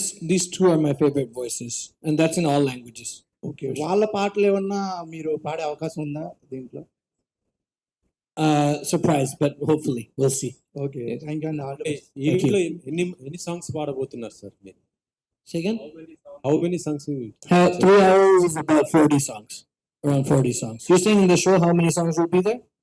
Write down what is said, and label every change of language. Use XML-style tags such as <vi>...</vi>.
<en>These two are my favorite voices, and that's in all languages.</en> <te>Okay, వాళ్ళ పాటలు ఏమన్నా మీరు పాడే అవకాశం ఉందా దీంట్లో?</te> <en>Surprise, but hopefully we'll see. Okay, thank you అండి. All the best.</en> <te>ఈ వీక్లో ఎన్ని సాంగ్స్ పాడబోతున్నారు సార్ మీరు?</te> <en>Say again? How many songs? 3 hours is about 40 songs, around 40 songs. You're saying in the show how many songs will be there?</en>